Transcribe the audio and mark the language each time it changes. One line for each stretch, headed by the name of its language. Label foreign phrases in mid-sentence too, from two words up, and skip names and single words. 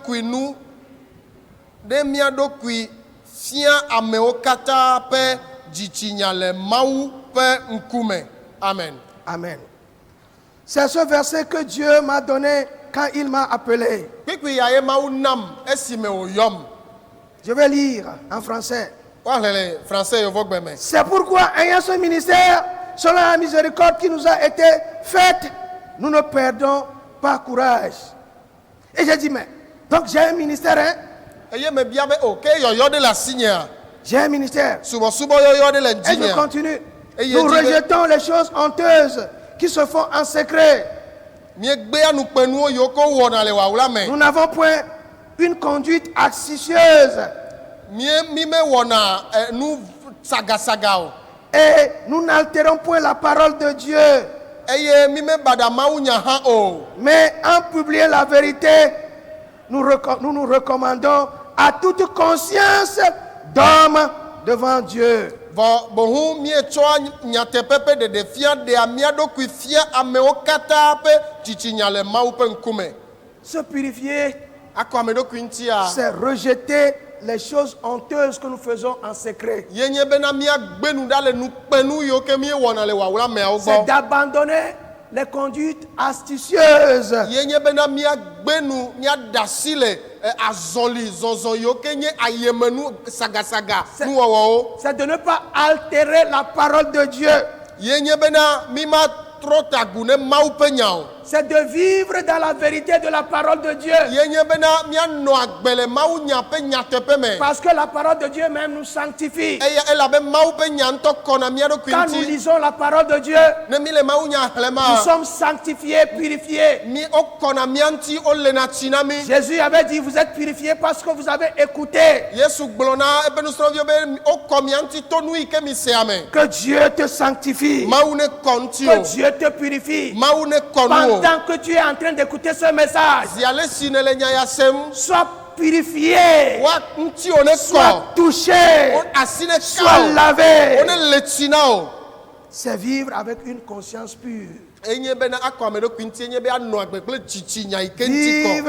Ewe: ɖokui fia amewo katã ƒe dzitsinya le Mawu ƒe ŋkume. Amen. Amen.
French: C'est ce verset que Dieu m'a donné quand il m'a appelé.
Ewe: Kpikpi ya ye Mawu nam esime wòyɔm.
French: Je vais lire en français.
Ewe: Woaxlẽ le français yevɔgbe me.
French: C'est pourquoi, ayant ce ministère, selon la miséricorde qui nous a été faite, nous ne perdons pas courage. Et j'ai dit, mais, donc j'ai un ministère, hein?
Ewe: Eye me bia be o ke yɔyɔ ɖe le asinyea
French: J'ai un ministère.
Ewe: subɔsubɔ yɔyɔ ɖe le
French: Et je
Ewe: ŋutinyea.
French: continue. Et il Nous dit, rejetons les choses honteuses qui se font en secret.
Ewe: Miegbea nukpenuwo yiwo ke wɔna le wòawla me.
French: Nous n'avons point une conduite astucieuse.
Ewe: Mi mewɔna nu sagasaga o.
French: Et nous n'altérons point la parole de Dieu.
Ewe: Eye mi mebada Mawu nya hã o.
French: Mais en publiant la vérité, nous nous recommandons à toute conscience d'homme devant Dieu.
Ewe: vɔ bohu mietsɔ nyateƒe ƒe ɖeɖefia ɖea mía ɖokui fia amewo katã ƒe dzitsinya le Mawu ƒe ŋkume.
French: Se purifier,
Ewe: Akɔ ame ɖokui ŋutia.
French: c'est rejeter les choses honteuses que nous faisons en secret.
Ewe: Ye nye bena míagbe nu ɖa le nukpenu yiwo ke míewɔna le wawla ameawo
French: C'est
Ewe: gbɔ.
French: d'abandonner les conduites astucieuses.
Ewe: Ye nye bena míagbe nu míaɖe asi le azɔli zɔzɔ yiwo ke nye ayemenu sagasaga nuwɔwɔwo.
French: C'est de ne pas altérer la parole de Dieu.
Ewe: Ye nye bena mímatrɔ tagu ne Mawu ƒe nya o.
French: C'est de vivre dans la vérité de la parole de Dieu.
Ewe: Ye nye bena míanɔ agbe le Mawu nya ƒe nyateƒe me.
French: Parce que la parole de Dieu même nous sanctifie.
Ewe: Eya elabe Mawu ƒe nya ŋutɔ kɔna mía ɖokui
French: Quand nous
Ewe: ŋuti.
French: lisons la parole de Dieu,
Ewe: Ne mi le Mawu nya
French: nous
Ewe: xlẽma.
French: sommes sanctifiés, purifiés.
Ewe: Mi wokɔna mía ŋuti wolena tsi na mi.
French: Jésus avait dit, vous êtes purifiés parce que vous avez écouté.
Ewe: Yesu gblɔ na eƒe nusrɔ̃viwo be wokɔ mía ŋuti to nu yi ke mi sea me.
French: Que Dieu te sanctifie.
Ewe: Mawu ne kɔ ŋuti
French: Que
Ewe: o.
French: Dieu te purifie.
Ewe: Mawu ne kɔ nu o.
French: Pendant que tu es en train d'écouter ce message,
Ewe: Zi ale si ne le nya ya sem.
French: sois purifié,
Ewe: Wa ŋuti o ne
French: sois
Ewe: kɔ.
French: touché,
Ewe: Wo asi ne
French: sois
Ewe: ka o.
French: lavé.
Ewe: Wo ne le tsi na o.
French: C'est vivre avec une conscience pure.
Ewe: Enye bena akɔ ame ɖokui ŋuti enye be anɔ agbe kple dzitsinya yi ke ŋuti kɔ.